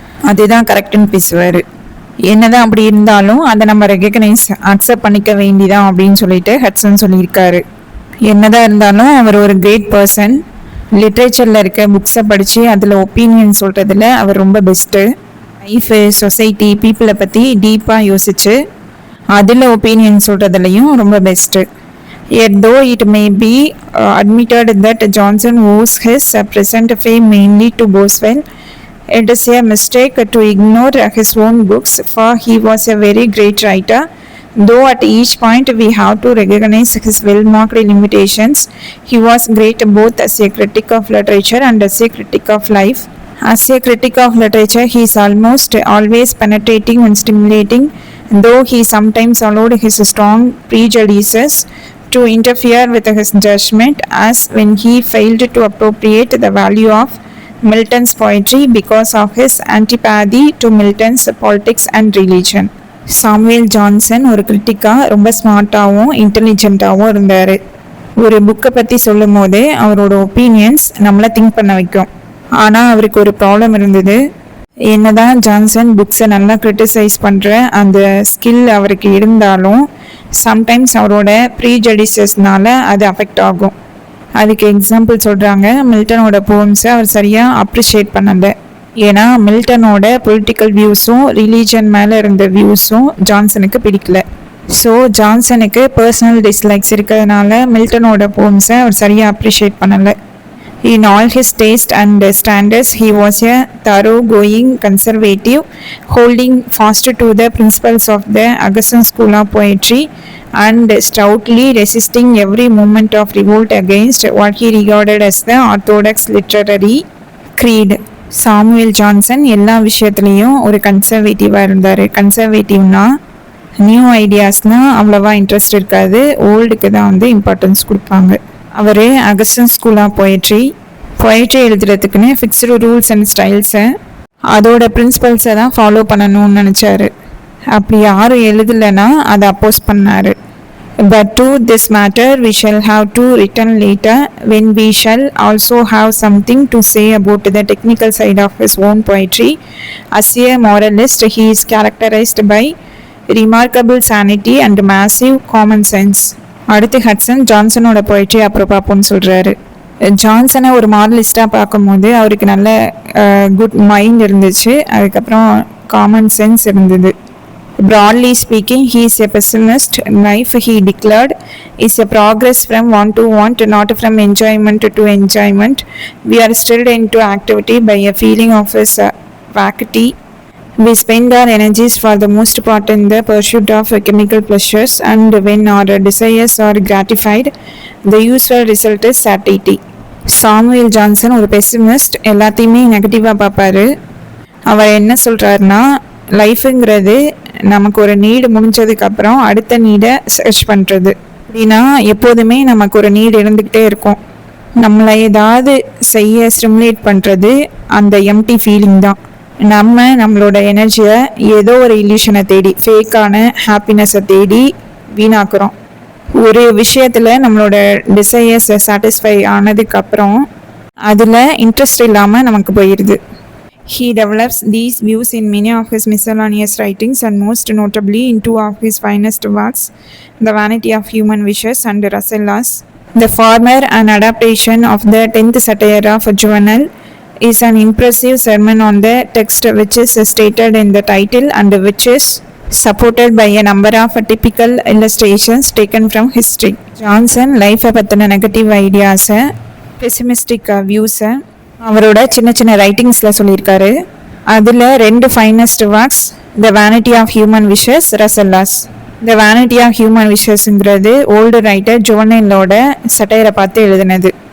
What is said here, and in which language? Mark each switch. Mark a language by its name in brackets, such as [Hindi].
[Tamil] அதுதான் கரெக்டுன்னு பேசுவார். என்னதான் அப்படி இருந்தாலும் அதை நம்ம ரெகக்னைஸ் அக்செப்ட் பண்ணிக்க வேண்டிதான் அப்படின்னு சொல்லிட்டு ஹட்சன் சொல்லியிருக்காரு. என்னதான் இருந்தாலும் அவர் ஒரு கிரேட் பர்சன். லிட்ரேச்சரில் இருக்க புக்ஸை படித்து அதில் ஒப்பீனியன் சொல்கிறதுல அவர் ரொம்ப பெஸ்ட்டு. லைஃபு, சொசைட்டி, பீப்புளை பற்றி டீப்பாக யோசிச்சு அதில் ஒப்பீனியன் சொல்கிறதுலையும் ரொம்ப best. [English] Yet though it may be admitted that Johnson owes his present fame mainly to Boswell, it is a mistake to ignore his own books, for he was a very great writer. Though at each point we have to recognize his well-marked limitations, he was great both as a critic of literature and as a critic of life. As a critic of literature, he is almost always penetrating and stimulating, though he sometimes allowed his strong prejudices to interfere with his judgment, as when he failed to appropriate the value of Milton's poetry because of his antipathy to Milton's politics and religion. [Tamil] Samuel Johnson ஒரு கிரிட்டிக்காக ரொம்ப ஸ்மார்ட்டாகவும் இன்டெலிஜென்ட்டாகவும் இருந்தார். ஒரு புக்கை பற்றி சொல்லும் போதே அவரோட opinions நம்மளை திங்க் பண்ண வைக்கும். ஆனால் அவருக்கு ஒரு ப்ராப்ளம் இருந்தது. என்னதான் ஜான்சன் புக்ஸை நல்லா கிரிட்டிசைஸ் பண்ணுற அந்த ஸ்கில் அவருக்கு இருந்தாலும் சம்டைம்ஸ் அவரோட ப்ரீஜடிசஸ்னால அது அஃபெக்ட் ஆகும். அதுக்கு எக்ஸாம்பிள் சொல்கிறாங்க. மில்டனோட போம்ஸை அவர் சரியாக அப்ரிஷியேட் பண்ணலை. ஏன்னா மில்டனோட பொலிட்டிக்கல் வியூஸும் ரிலீஜன் மேலே இருந்த வியூஸும் ஜான்சனுக்கு பிடிக்கல. ஸோ ஜான்சனுக்கு பர்சனல் டிஸ்லைக்ஸ் இருக்கிறதுனால மில்டனோட போம்ஸை அவர் சரியாக அப்ரிஷியேட் பண்ணலை. [English] In all his taste and standards, he was a thoroughgoing conservative, holding fast to the principles of the Augustan school of poetry and stoutly resisting every movement of revolt against what he regarded as the orthodox literary creed. [Tamil] Samuel Johnson எல்லா விஷயத்துலேயும் ஒரு கன்சர்வேட்டிவாக இருந்தார். கன்சர்வேட்டிவ்னா new ஐடியாஸ்னால் அவ்வளோவா interest இருக்காது, ஓல்டுக்கு தான் importance கொடுப்பாங்க. அவர் அகஸ்டன் school of poetry எழுதுறதுக்குன்னு fixed rules and ஸ்டைல்ஸை அதோட பிரின்சிபல்ஸை தான் ஃபாலோ பண்ணணும்னு நினச்சாரு. அப்படி யாரும் எழுதலைன்னா அதை அப்போஸ் பண்ணார். [English] But to this matter we shall have to return later, when we shall also have something to say about the technical side of his own poetry. As a moralist, he is characterized by remarkable sanity and massive common sense. [Tamil] அடுத்து Hatsun ஜான்சனோட poetry அப்புறம் பார்ப்போம்னு சொல்கிறாரு. ஜான்சனை ஒரு மாரலிஸ்டாக பார்க்கும்போது அவருக்கு நல்ல good mind இருந்துச்சு, அதுக்கப்புறம் காமன் சென்ஸ் இருந்தது. [English] Broadly speaking, he is a pessimist. Life, he declared, is a progress from want to want, not from enjoyment to enjoyment. We are stirred into activity by a feeling of vacuity. We spend our energies for the most part in the pursuit of chemical pleasures, and when our desires are gratified, the usual result is satiety. [Tamil] Samuel Johnson ஒரு pessimist, எல்லாத்தையுமே நெகட்டிவாக பார்ப்பாரு. அவர் என்ன சொல்கிறாருன்னா, லைஃபுங்கிறது நமக்கு ஒரு need முடிஞ்சதுக்கப்புறம் அடுத்த நீடை சர்ச் பண்ணுறது. அப்படின்னா எப்போதுமே நமக்கு ஒரு நீடு இருந்துக்கிட்டே இருக்கும். நம்மளை ஏதாவது செய்ய ஸ்டிமுலேட் பண்ணுறது அந்த எம்டி ஃபீலிங் தான். நம்மளோட எனர்ஜியை ஏதோ ஒரு இல்யூஷனை தேடி, ஃபேக்கான ஹாப்பினஸை தேடி வீணாக்குறோம். ஒரு விஷயத்தில் நம்மளோட டிசையர்ஸை சாட்டிஸ்ஃபை ஆனதுக்கப்புறம் அதில் இன்ட்ரெஸ்ட் இல்லாமல் நமக்கு போயிடுது. [English] He develops these views in many of his miscellaneous writings and most notably in two of his finest works, The Vanity of Human Wishes and Rasselas. The former, an adaptation of the 10th satire of Juvenal, is an impressive sermon on the text which is stated in the title and which is supported by a number of typical illustrations taken from history. [Tamil] Johnson லைஃபை பற்றின negative ஐடியாஸை, பெசிமிஸ்டிக் வியூஸை அவரோட சின்ன சின்ன ரைட்டிங்ஸில் சொல்லியிருக்காரு. அதில் 2 finest works, the vanity of human wishes, ரசெல்லாஸ். The vanity of human விஷஸ்ங்கிறது old writer ஜுவனைலோட சட்டையரை பார்த்து எழுதினது.